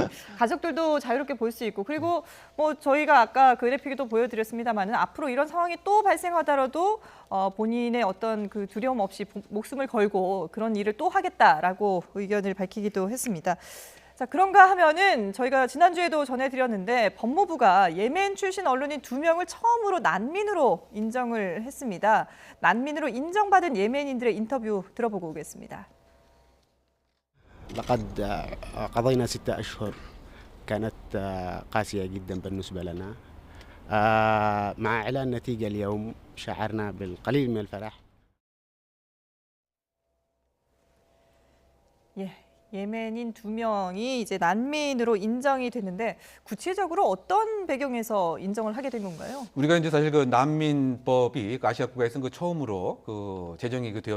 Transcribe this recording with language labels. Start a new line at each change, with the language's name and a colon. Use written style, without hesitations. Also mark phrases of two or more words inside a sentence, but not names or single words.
Korean: 가족들도 자유롭게 볼 수 있고 그리고 뭐 저희가 아까 그래픽에도 보여드렸습니다만은 앞으로 이런 상황이 또 발생하더라도 본인의 어떤 그 두려움 없이 목숨을 걸고 그런 일을 또 하겠다라고 의견을 밝히기도 했습니다. 자, 그런가 하면은 저희가 지난주에도 전해드렸는데 법무부가 예멘 출신 언론인 2명을 처음으로 난민으로 인정을 했습니다. 난민으로 인정받은 예멘인들의 인터뷰 들어보고 오겠습니다.
Arabic: لقد قضينا 6 أشهر كانت قاسية جدا بالنسبة لنا مع إعلان نتيجة اليوم شعرنا بالقليل من الفرح.
Korean: 예. 예멘인 2명이 이제 난민으로 인정이 됐는데 구체적으로 어떤 배경에서 인정을 하게 된 건가요? 우리가 이제 사실 그 난민법이 아시아 국가에서는 그 처음으로 그 제정이 되어